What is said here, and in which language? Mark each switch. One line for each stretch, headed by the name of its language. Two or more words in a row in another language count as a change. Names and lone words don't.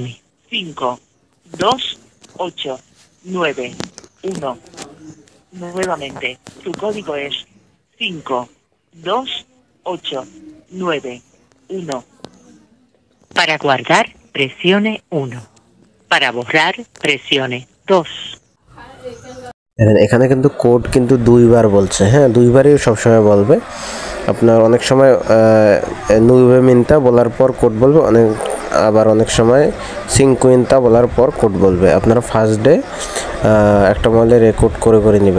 Spanish: 5, 2, 8, 9, 1. Nuevamente, su código es 5, 2, 8, 9, 1. Para guardar, presione 1. Para borrar, presione 2.
Bangla: এখানে কিন্তু কোড কিন্তু 2বার বলছে। হ্যাঁ, 2বারই সবসময় বলবে। আপনার অনেক সময় 9 মিনিটা বলার পর কোড বলবে, আবার অনেক সময় 5 বলার পর কোড বলবে। আপনারা
English: first day
Bangla: একটা মোবাইলে রেকর্ড করে নেবেন।